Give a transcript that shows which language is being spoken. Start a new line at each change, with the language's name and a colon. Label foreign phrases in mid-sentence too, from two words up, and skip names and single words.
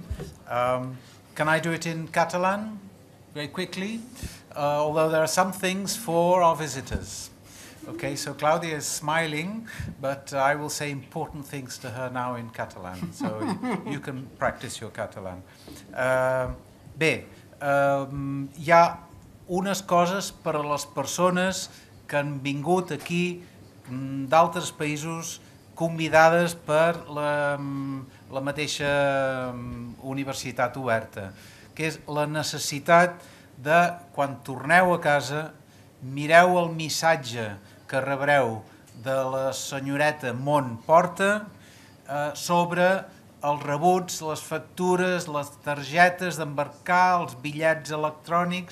English: Can I do it in Catalan very quickly? Although there are some things for our visitors. Okay, so Claudia is smiling, but I will say important things to her now in Catalan, so you can practice your Catalan.
Catalan: Bé, hi ha unes coses per a les persones que han vingut aquí d'altres països convidades per la mateixa Universitat Oberta, que és la necessitat de, quan torneu a casa, mireu el missatge que rebreu de la senyoreta Montporta sobre els rebuts, les factures, les targetes d'embarcar, els bitllets electrònics.